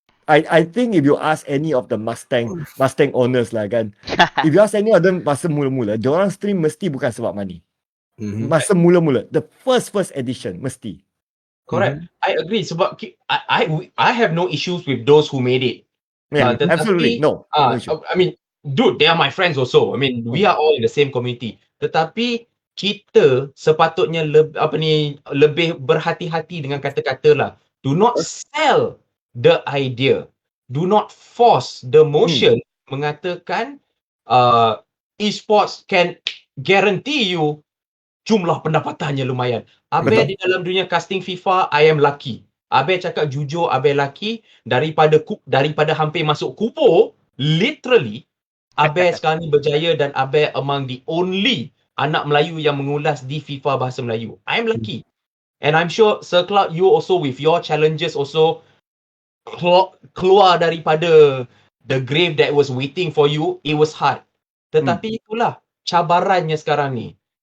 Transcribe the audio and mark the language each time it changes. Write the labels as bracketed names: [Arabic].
[English] I think if you ask any of the Mustang owners lah kan, if you ask any of them [Malay] masa mula-mula, diorang stream mesti bukan sebab money. Masa mula-mula, [English] the first edition [Malay] mesti. [English] Correct. I agree [Malay] sebab [English] I have no issues with those who made it. Yeah, absolutely. No issue. I mean, dude, they are my friends also. I mean, we are all in the same community. [Malay] Tetapi kita sepatutnya lebih berhati-hati dengan kata-kata lah. [English] Do not sell the idea. Do not force the motion [Malay] mengatakan [English] esports can guarantee you [Malay] jumlah pendapatannya lumayan. Abel di dalam dunia casting FIFA, [English] I am lucky. [Malay] Abel cakap jujur, Abel lucky daripada hampir masuk kubur, literally, Abel sekarang ni berjaya dan Abel [English] among the only [Malay] anak Melayu yang mengulas di FIFA bahasa Melayu. I am lucky. [English] And I'm sure Sir Cloud, you also with your challenges also [Malay] keluar daripada [English] the grave that was waiting for you. It was hard. [Malay] Tetapi itulah cabarannya sekarang ni.